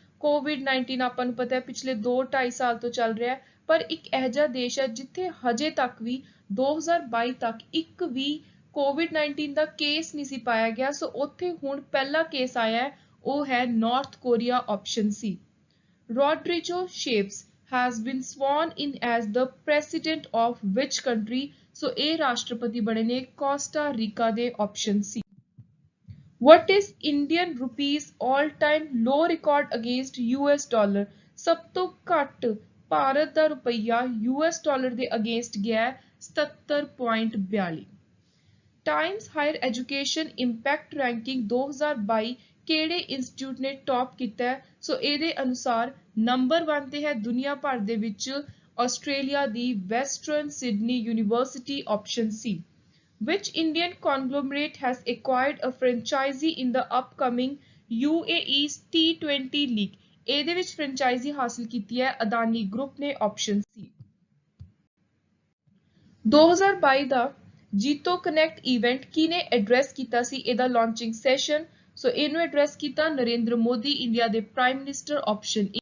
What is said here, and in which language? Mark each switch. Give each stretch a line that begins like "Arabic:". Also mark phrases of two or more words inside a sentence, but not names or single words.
Punjabi: ਕੋਵਿਡ-19 ਆਪਾਂ ਨੂੰ ਪਤਾ ਹੈ ਪਿਛਲੇ 2-2.5 ਸਾਲ ਤੋਂ ਚੱਲ ਰਿਹਾ ਹੈ, ਪਰ ਇੱਕ ਇਹੋ ਜਿਹਾ ਦੇਸ਼ ਹੈ ਜਿੱਥੇ ਹਜੇ ਤੱਕ ਵੀ 2022 ਤੱਕ ਇੱਕ ਵੀ ਕੋਵਿਡ-19 ਦਾ ਕੇਸ ਨਹੀਂ ਸੀ ਪਾਇਆ ਗਿਆ। ਸੋ ਉੱਥੇ ਹੁਣ ਪਹਿਲਾ ਕੇਸ ਆਇਆ ਹੈ, ਉਹ ਹੈ ਨਾਰਥ ਕੋਰੀਆ, ਆਪਸ਼ਨ ਸੀ।
English: Rodrigo Chaves has been sworn in as the president of which country?
Punjabi: So ਇਹ ਰਾਸ਼ਟਰਪਤੀ ਬਣੇ ਨੇ ਕੋਸਟਾ ਰੀਕਾ ਦੇ, ਆਪਸ਼ਨ ਸੀ।
English: What is Indian rupees all-time low record against US dollar?
Punjabi: ਸਭ ਤੋਂ ਘੱਟ ਭਾਰਤ ਦਾ ਰੁਪਈਆ US ਡਾਲਰ ਦੇ ਅਗੇਂਸਟ ਗਿਆ 77.42। ਟਾਈਮਸ ਹਾਇਰ ਐਜੂਕੇਸ਼ਨ ਇੰਪੈਕਟ ਰੈਂਕਿੰਗ 2022 ਕਿਹੜੇ ਇੰਸਟੀਚਿਊਟ ਨੇ ਟੌਪ ਕੀਤਾ ਹੈ? ਸੋ ਇਹਦੇ ਅਨੁਸਾਰ ਨੰਬਰ 1 ਤੇ ਹੈ ਦੁਨੀਆ ਭਰ ਦੇ ਵਿੱਚ ਆਸਟ੍ਰੇਲੀਆ ਦੀ ਵੈਸਟਰਨ ਸਿਡਨੀ ਯੂਨੀਵਰਸਿਟੀ, ਆਪਸ਼ਨ ਸੀ।
English: Which Indian conglomerate has acquired a franchisee in the upcoming UAE's T20 league?
Punjabi: ਇਹਦੇ ਵਿੱਚ ਫਰੈਂਚਾਈਜ਼ੀ ਹਾਸਲ ਕੀਤੀ ਹੈ ਅਦਾਨੀ ਗਰੁੱਪ ਨੇ, ਆਪਸ਼ਨ ਸੀ। 2022 ਦਾ ਜੀਤੋ ਕਨੈਕਟ ਇਵੈਂਟ ਕਿਹਨੇ ਐਡਰੈਸ ਕੀਤਾ ਸੀ? ਇਹਦਾ ਲਾਂਚਿੰਗ ਸੈਸ਼ਨ। ਸੋ ਇਹਨੂੰ ਐਡਰੈਸ ਕੀਤਾ ਨਰਿੰਦਰ ਮੋਦੀ, ਇੰਡੀਆ ਦੇ
English: prime minister,
Punjabi: ਆਪਸ਼ਨ ਏ।